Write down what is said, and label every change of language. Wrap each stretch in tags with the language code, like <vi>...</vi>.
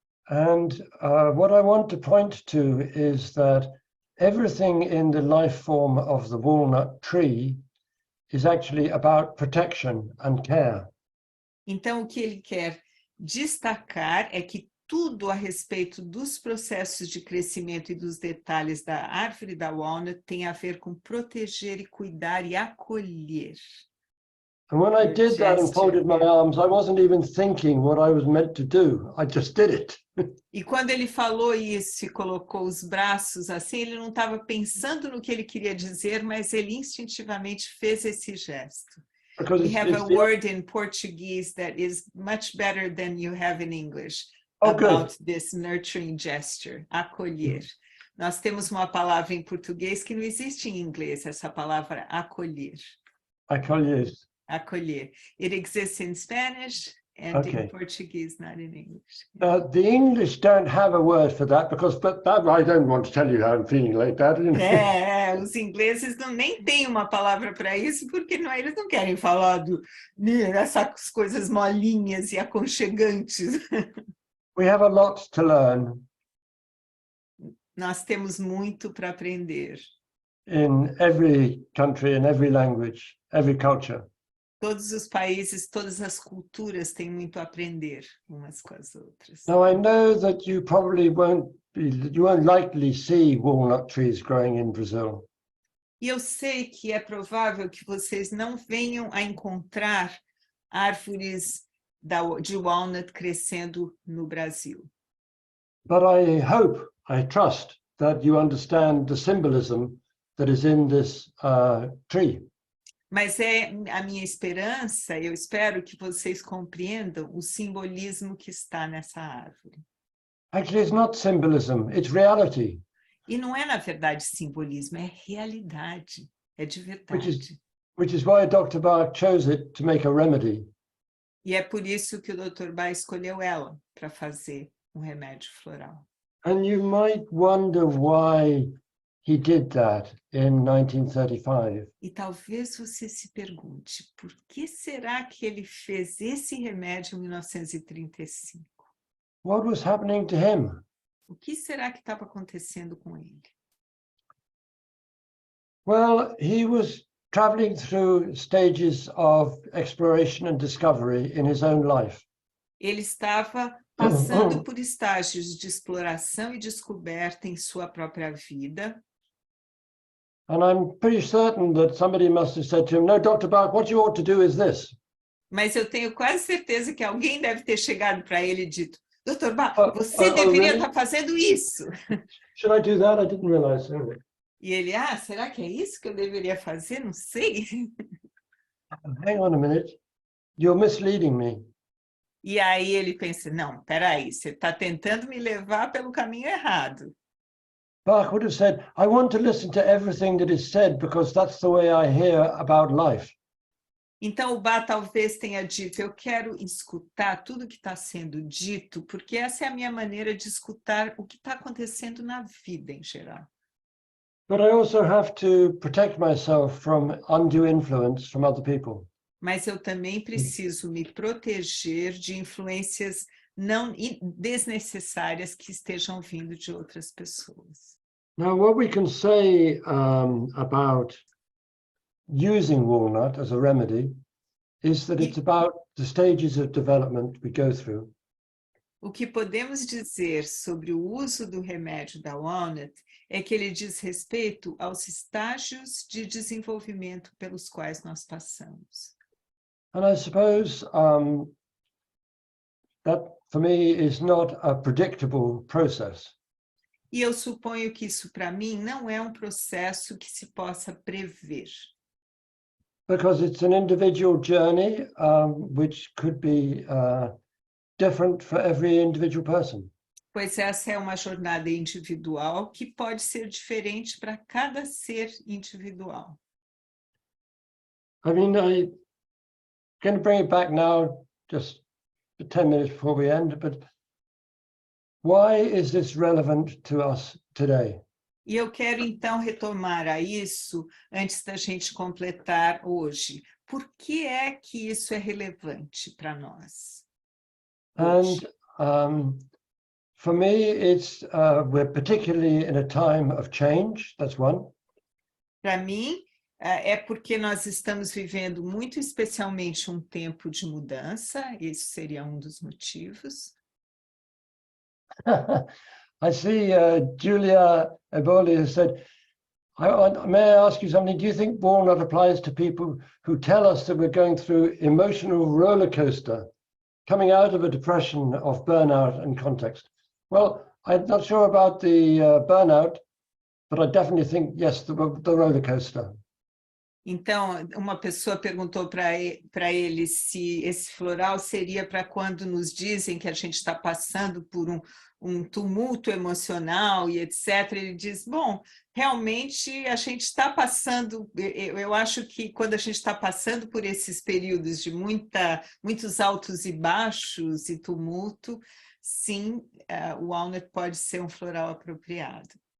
<en>And what I want to point to is that everything in the life form of the walnut tree is actually about protection and care.</en> <pt>Então, o que ele quer destacar é que tudo a respeito dos processos de crescimento e dos detalhes da árvore da Walnut tem a ver com proteger e cuidar e acolher.</pt> <en>And when I did that and folded my arms, I wasn't even thinking what I was meant to do. I just did it.</en> <pt>E quando ele falou isso e colocou os braços assim, ele não estava pensando no que ele queria dizer, mas ele instintivamente fez esse gesto.</pt> <en>Because We have a word in Portuguese that is much better than you have in English about this nurturing gesture, acolher.</en> <pt>Nós temos uma palavra em português que não existe em inglês, essa palavra acolher. Acolher. Acolher.</pt> <en>It exists in Spanish and in Portuguese, not in English. The English don't have a word for that because that I don't want to tell you how I'm feeling like that.</en> <pt>Os ingleses nem têm uma palavra para isso porque eles não querem falar dessas coisas molinhas e aconchegantes.</pt> <en>We have a lot to learn.</en> <pt>Nós temos muito para aprender.</pt> <en>In every country, in every language, every culture.</en> <pt>Todos os países, todas as culturas têm muito a aprender umas com as outras.</pt> <en>Now I know that you probably won't likely see walnut trees growing in Brazil.</en> <pt>E eu sei que é provável que vocês não venham a encontrar árvores de walnut crescendo no Brasil.</pt> <en>But I hope, I trust that you understand the symbolism that is in this tree.</en> <pt>Mas é a minha esperança, eu espero que vocês compreendam o simbolismo que está nessa árvore.</pt> <en>Actually, it's not symbolism, it's reality.</en> <pt>E não é, na verdade, simbolismo, é realidade, é de verdade.</pt> <en>Which is why Dr. Bach chose it to make a remedy.</en> <pt>E é por isso que o Dr. Bach escolheu ela para fazer um remédio floral.</pt> <en>And you might wonder why he did that in 1935.</en> <pt>E talvez você se pergunte, por que será que ele fez esse remédio em 1935?</pt> <en>What was happening to him?</en> <pt>O que será que estava acontecendo com ele?</pt> <en>Well, he was traveling through stages of exploration and discovery in his own life.</en> <pt>Ele estava passando por estágios de exploração e descoberta em sua própria vida.</pt> <en>And I'm pretty certain that somebody must have said to him, no, Dr. Bach, what you ought to do is this.</en> <pt>Mas eu tenho quase certeza que alguém deve ter chegado para ele e dito, Dr. Bach, você oh, deveria</pt> <en>really?</en> <pt>estar fazendo isso.</pt> <en>Should I do that? I didn't realize.</en> <pt>E ele, será que é isso que eu deveria fazer? Não sei.</pt> <en>Hang on a minute. You're misleading me.</en> <pt>E aí ele pensa, não, peraí, você está tentando me levar pelo caminho errado.</pt> <en>Bach would have said, I want to listen to everything that is said because that's the way I hear about life.</en> <pt>Então o Bach talvez tenha dito, eu quero escutar tudo que está sendo dito, porque essa é a minha maneira de escutar o que está acontecendo na vida em geral.</pt> <en>But I also have to protect myself from undue influence from other people.</en> <pt>Mas eu também preciso me proteger de influências não desnecessárias que estejam vindo de outras pessoas.</pt> <en>Now, what we can say about using walnut as a remedy is that it's about the stages of development we go through.</en> <pt>O que podemos dizer sobre o uso do remédio da Walnut é que ele diz respeito aos estágios de desenvolvimento pelos quais nós passamos.</pt> <en>And I suppose that for me is not a predictable process.</en> <pt>E eu suponho que isso para mim não é um processo que se possa prever.</pt> <en>Because it's an individual journey which could be different for every individual person.</en> <pt>Pois essa é uma jornada individual que pode ser diferente para cada ser individual.</pt> <en>I mean, I'm going to bring it back now, just 10 minutes before we end, but why is this relevant to us today?</en> <pt>E eu quero então retomar a isso antes da gente completar hoje. Por que é que isso é relevante para nós?</pt> <en>And for me, it's we're particularly in a time of change. That's one.</en> <pt>Para mim, é porque nós estamos vivendo muito especialmente um tempo de mudança. Esse seria um dos motivos.</pt> <en>I see Julia Eboli has said, may I ask you something? Do you think Walnut applies to people who tell us that we're going through emotional roller coaster, coming out of a depression of burnout and context? Well, I'm not sure about the burnout, but I definitely think, yes, the roller coaster.</en> <pt>Então, uma pessoa perguntou para ele se esse floral seria para quando nos dizem que a gente está passando por um tumulto emocional e etc. Ele diz, bom, realmente a gente está passando, eu acho que quando a gente está passando por esses períodos de muitos altos e baixos e tumulto, sim, o Walnut pode ser um floral apropriado.</pt>